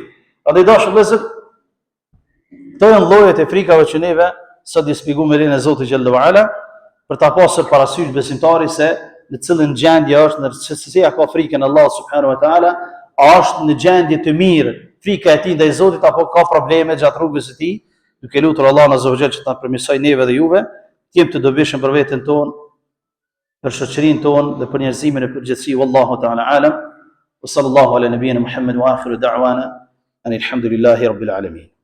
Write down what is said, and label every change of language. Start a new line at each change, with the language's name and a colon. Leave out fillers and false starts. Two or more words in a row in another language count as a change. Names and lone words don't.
Albanian: Andaj dashur vëllezër, këto janë llojet e frikave që neve sot I shpjegojmë me lenin e Zotit
Arabic: جل وعلا
Albanian: për ta pasur parasysh besimtari se në cilën gjendje është, në se ka frikën Allah
Arabic: سبحانه وتعالى,
Albanian: a është në gjendje të mirë frika e tij ndaj Zotit apo ka probleme gjatë rrugës së tij, duke lutur Allahun
Arabic: عز وجل
Albanian: që ta përmirësoj neve dhe juve, të jemi të dobishëm për veten tonë, për shoqërinë tonë dhe për njerëzimin e përgjithësi.
Arabic: والله تعالى أعلم. وصلى الله على نبينا محمد وآخر دعوانا أن الحمد لله رب العالمين.